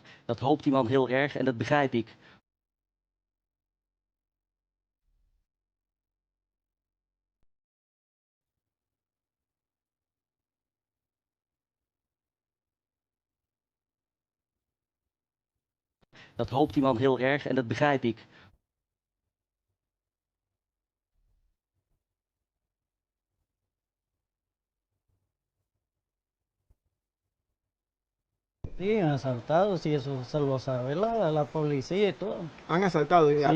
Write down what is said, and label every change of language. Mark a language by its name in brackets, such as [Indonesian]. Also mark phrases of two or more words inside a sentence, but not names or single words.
[Dutch] Dat hoopt die man heel erg en dat begrijp ik. Dat hoopt die man heel erg en dat begrijp ik. [Spanish] Sí, asaltados y eso se lo sabe la policía y todo. ¿Han asaltado y